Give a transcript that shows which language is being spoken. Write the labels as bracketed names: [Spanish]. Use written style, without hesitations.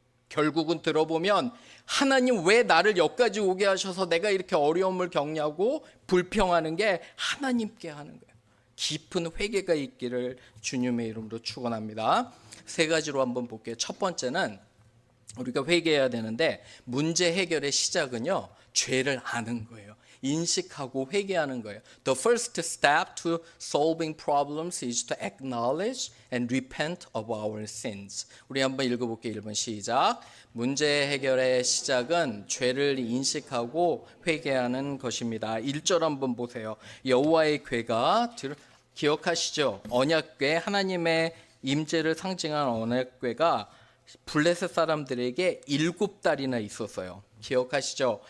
[Korean] 결국은 들어보면 하나님 왜 나를 여기까지 오게 하셔서 내가 이렇게 어려움을 겪냐고 불평하는 게 하나님께 하는 거예요. 깊은 회개가 있기를 주님의 이름으로 축원합니다. 세 가지로 한번 볼게요. 첫 번째는 우리가 회개해야 되는데 문제 해결의 시작은요, 죄를 아는 거예요. 인식하고 회개하는 거예요. [English] The first step to solving problems is to acknowledge and repent of our sins. [Korean] 우리 한번 읽어볼게요. 1번 시작. 문제 해결의 시작은 죄를 인식하고 회개하는 것입니다. 1절 한번 보세요. 여호와의 궤가 기억하시죠? 언약궤, 하나님의 임재를 상징한 언약궤가 블레셋 사람들에게 7달이나 있었어요. 기억하시죠?